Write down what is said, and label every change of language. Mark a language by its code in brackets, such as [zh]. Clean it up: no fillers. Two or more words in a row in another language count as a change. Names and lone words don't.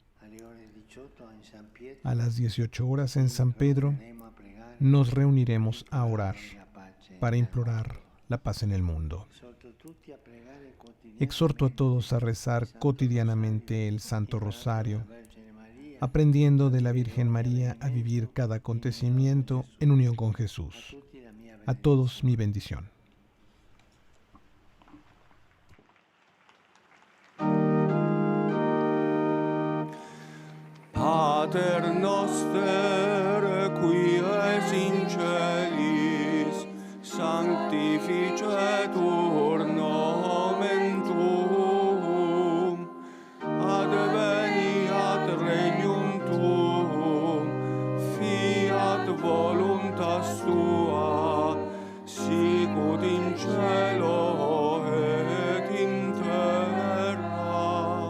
[es] A las 18 horas en San Pedro nos reuniremos a orar para implorar la paz en el mundo. Exhorto a todos a rezar cotidianamente el Santo Rosario, aprendiendo de la Virgen María a vivir cada acontecimiento en unión con Jesús. A todos mi bendición. [la] Pater noster, qui es in celis, sanctificetur nomen tuum, adveniat regnum tuum, fiat voluntas tua, sicut in cielo et in terra.